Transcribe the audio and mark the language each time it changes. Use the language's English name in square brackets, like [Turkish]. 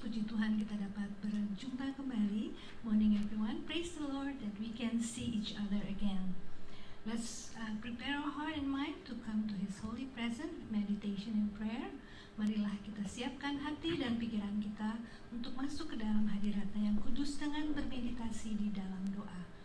[Indonesian] Puji Tuhan kita dapat berjumpa kembali. [English] Morning everyone. Praise the Lord that we can see each other again. Let's prepare our heart and mind to come to His holy presence with meditation and prayer. [Indonesian] Marilah kita siapkan hati dan pikiran kita untuk masuk ke dalam hadirat-Nya yang kudus dengan bermeditasi di dalam doa.